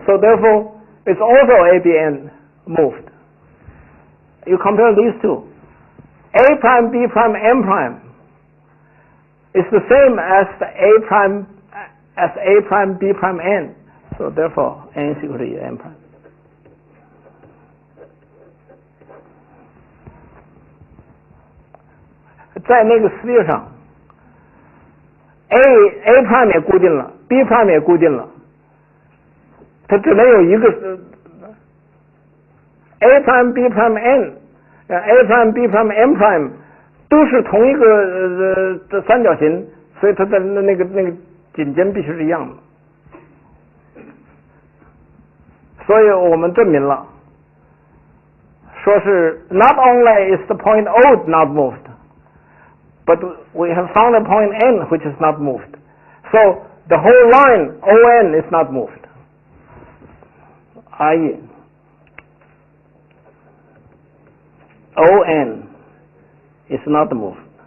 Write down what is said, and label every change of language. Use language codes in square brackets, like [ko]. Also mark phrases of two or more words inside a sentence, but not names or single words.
[en] So therefore, it's also ABN moved. You compare these two. A prime, B prime, M prime is the same as the A prime, B prime, N. So therefore, N is equal to M prime. [zh] 在那个 sphere 上 [en] A prime [zh] 也固定了 [en] B prime [zh] 也固定了，它只能有一个 [en] A prime B prime N A prime B prime M prime [zh] 都是同一个三角形，所以它的那个顶尖必须是一样的。所以我们证明了，说是 [en] not only is the point O not moved, but we have found a point N which is not moved. So the whole line ON is not moved. I.e. ON is not moved.